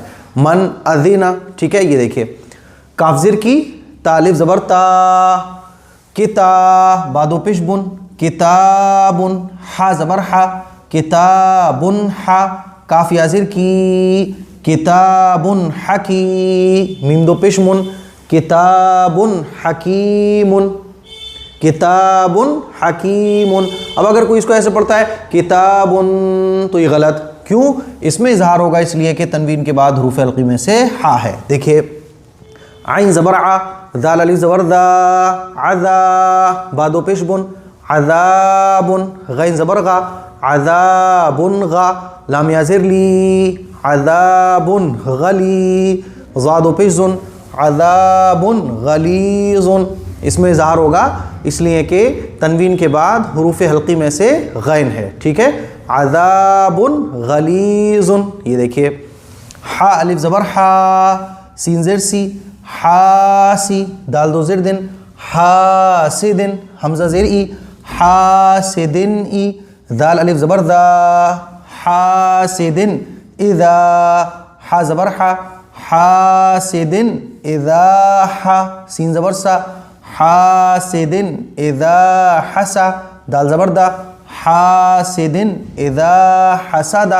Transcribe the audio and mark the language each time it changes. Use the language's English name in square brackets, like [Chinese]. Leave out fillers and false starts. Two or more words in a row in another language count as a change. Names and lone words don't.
[Arabic] من اذینا. [Urdu] ٹھیک ہے، یہ دیکھیے کاف زیر کی، تا الف زبر تا، کتا، بادو پیش بن، کتابن، حا زبر حا، کتابن حا، کاف یا زیر کی، کتابن حکی، میم دو پیش من، کتابن حکیمن، کتابن حکیمن. اب اگر کوئی اس کو ایسے پڑھتا ہے کتابن تو یہ غلط. کیوں؟ اس میں اظہار ہوگا اس لیے کہ تنوین کے بعد حروف حلقی میں سے ہا ہے. دیکھیے عین زبر ع، ذال الف زبر ذا، عذا، بادو پیش بن، عذابن، غین زبر غا، عذابن غا، لام یا زیر لی، عذابن غلی، ضاد پیش زن، عذابن غلیظن. اس میں اظہار ہوگا اس لیے کہ تنوین کے بعد حروف حلقی میں سے غین ہے. ٹھیک ہے، [Arabic] عذاب غلیظ. [Urdu] یہ دیکھیے حا الف زبر حا، سین زیر سی، حاسی، دال دو زیر دن، حاسدن، حمزہ زیر ای، حاسدن ای، دال الف زبر دا، حاسدن اذا، حا زبر حا، حاسدن اذا حا، سین زبر سا، حاسدن اذا حسا، دال زبر دا، حاسدن اذا حسدا.